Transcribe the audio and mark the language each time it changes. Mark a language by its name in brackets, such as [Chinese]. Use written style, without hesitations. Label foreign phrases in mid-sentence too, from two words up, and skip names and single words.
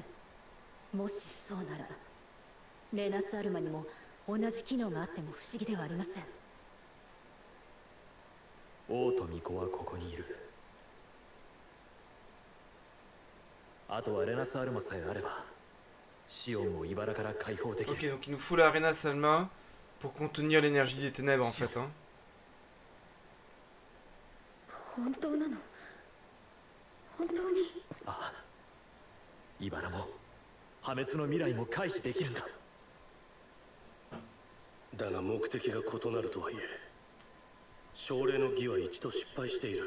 [Japanese] もしそうならレナスアルマにも同じ機能があっても不思議ではありません。王と巫女はここにいる。あとはレナスアルマさえあればシオンを茨から解放できる。 [French] Ok, donc il nous faut la Arena Salma pour contenir l'énergie des ténèbres en fait. Hein. [Japanese] 本当なの？本当に？ああ茨も破滅の未来も回避できるんだ。だが目的が異なるとはいえ奨励の儀は一度失敗している。